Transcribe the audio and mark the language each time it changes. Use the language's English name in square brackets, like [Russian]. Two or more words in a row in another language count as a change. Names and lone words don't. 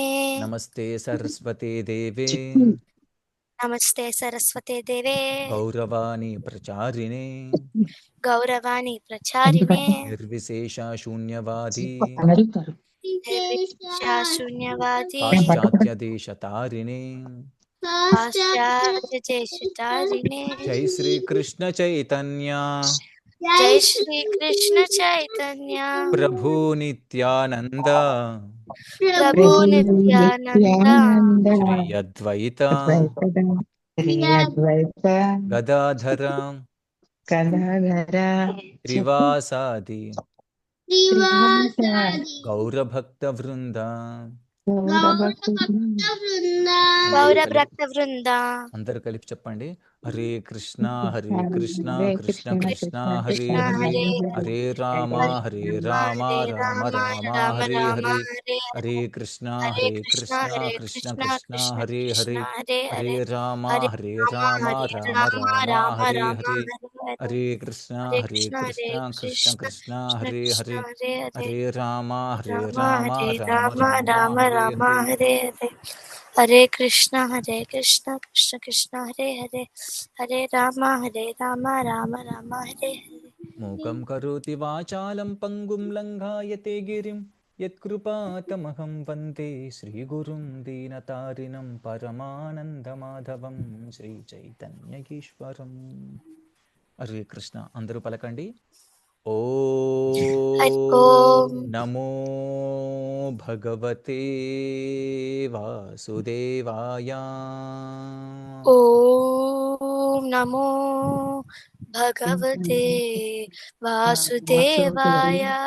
[Sanskrit] నమస్తే సరస్వతే దేవే नमस्ते सरस्वते देवे గౌరవాణి ప్రచారిణే गौरवाणी प्रचारिणे నిర్విశేష శూన్యవాది निर्विशेषशून्यवादी పాశ్చాత్య దేశతారిణే. पाश्चात्यदेशतारिणे. జై శ్రీ కృష్ణ చైతన్య जय श्री कृष्ण चैतन्य ప్రభు నిత్యానంద प्रभु नित्यानंद శ్రీ అద్వైత అద్వైత గదాధర గదాధర త్రివాసాది శ్రీవాసాది గౌరభక్త వృంద. అందరూ गौर [Telugu] కలిపి [Sanskrit] भक्त वृंदा. [Telugu] అందరూ కలిపి చెప్పండి. [Sanskrit] హరే కృష్ణ హరే కృష్ణ హరే కృష్ణ కృష్ణ కృష్ణ కృష్ణ హరే కృష్ణ कृष्ण హరే हरे హరే హరే రామ హరే హరే రామ हरे రామ राम రామ राम హరే राम హరే. हरे హరే కృష్ణ हरे హరే कृष्णा కృష్ణ हरे కృష్ణ कृष्णा కృష్ణ कृष्ण హరే హరే. कृष्णा हरे హరే हरे రామ हरे హరే राम రామ हरे రామ राम రామ राम హరే राम హరే. हरे हरे హరే కృష్ణ हरे హరే కృష్ణ हरे కృష్ణ कृष्ण కృష్ణ कृष्ण హరే హరే. कृष्ण हरे हरे హరే రామ హరే राम రామ हरे రామ राम రామ राम హరే राम హరే. हरे हरे हरे कृष्ण कृष्ण कृष्ण हरे हरे हरे राम राम राम हरे हरे. మూకం కరోతి వాచాలం పంగుం లంఘాయతే గిరిం యత్కృపాతమహం వందే శ్రీగురుం దీనతారిణం పరమానందమాధవం శ్రీచైతన్యకీశ్వరం. హరే కృష్ణ, [Telugu] అందరూ పలకండి. [Sanskrit] हरि ఓం ओम నమో భగవతే వాసుదేవాయ. ओम नमो भगवते वासुदेवाय.